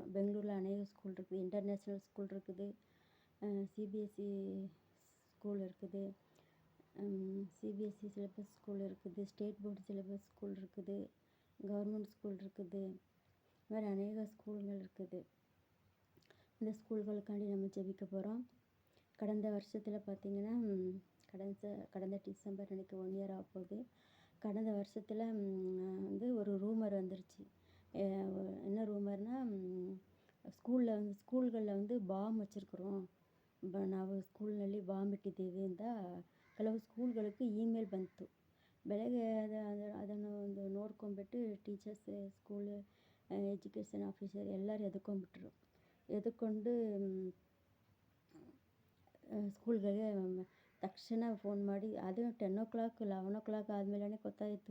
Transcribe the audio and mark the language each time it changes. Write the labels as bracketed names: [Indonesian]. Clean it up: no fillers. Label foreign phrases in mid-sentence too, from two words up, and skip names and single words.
[Tamil] பெங்களூரில் அநேக ஸ்கூல் இருக்குது, [English] international school [Tamil] இருக்குது, [English] CBSE school [Tamil] இருக்குது, [English] CBSE syllabus school [Tamil] இருக்குது, [English] state board syllabus school [Tamil] இருக்குது, [English] government school [Tamil] இருக்குது, இது மாதிரி அநேக ஸ்கூல்கள் இருக்குது. இந்த ஸ்கூல்களுக்காண்டி நம்ம ஜெபிக்க போகிறோம். கடந்த வருஷத்தில் பார்த்திங்கன்னா கடந்த டிசம்பர் அன்றைக்கி 1 இயர் ஆக போகுது. கடந்த வருஷத்தில் வந்து ஒரு ரூமர் வந்துருச்சு. என்ன ரூமர்னால், [Kannada] ಸ್ಕೂಲ್ಗಳಲ್ಲಿ வந்து ಬಾಂಬ್ ಹಚ್ಚಿರ್க்கிறோம், ನಾವು ಸ್ಕೂಲ್ನಲ್ಲಿ ಬಾಂಬ್ ಇಟ್ಟಿದ್ದೀವಿ ಅಂತ ಕೆಲವು ಸ್ಕೂಲ್ಗಳಿಗೆ ಇಮೇಲ್ ಬಂತು. ಬೆಳಗ್ಗೆ ಅದನ್ನು ಒಂದು ನೋಡ್ಕೊಂಡ್ಬಿಟ್ಟು ಟೀಚರ್ಸ್, [English] school education officer [Kannada] ಎಲ್ಲರೂ ಎದುಕೊಂಡು ಸ್ಕೂಲ್ಗಳಿಗೆ ತಕ್ಷಣ ಫೋನ್ ಮಾಡಿ, ಅದು [English] 10 o'clock 11 o'clock [Kannada] ಆದಮೇಲೆ ಗೊತ್ತಾಯಿತು.